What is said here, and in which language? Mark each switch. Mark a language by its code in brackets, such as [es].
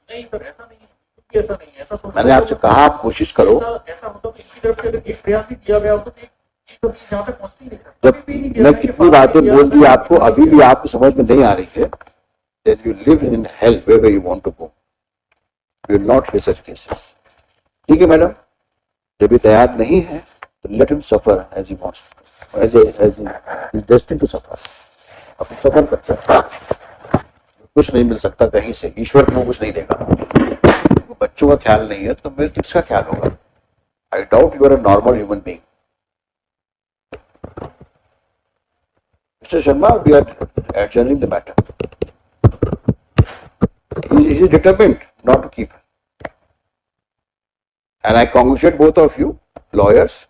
[hi] नहीं सर, ऐसा नहीं है, ऐसा नहीं है, ऐसा सोचना। मैंने आपसे कहा आप कोशिश करो। ऐसा मतलब इनकी तरफ से अगर एक प्रयास भी किया गया हो तो यहाँ पे पहुंचती नहीं सर। जब मैं कितनी बातें बोल दी आपको, अभी भी आपको समझ में नहीं आ रही है, [en] then you live in hell wherever you want to go. You will not face such cases. [hi] ठीक है मैडम, जब ये तैयार नहीं है तो [en] let him suffer as he wants to, as he is destined to suffer. [hi] अब सफर करते हैं, कुछ नहीं मिल सकता कहीं से, ईश्वर को कुछ नहीं देगा। बच्चों का ख्याल नहीं है तो मेरे किसका ख्याल होगा? [en] I doubt you are a normal human being. Mr. Sharma, we are adjourning the matter. He is determined not to keep her. And I congratulate both of you, lawyers.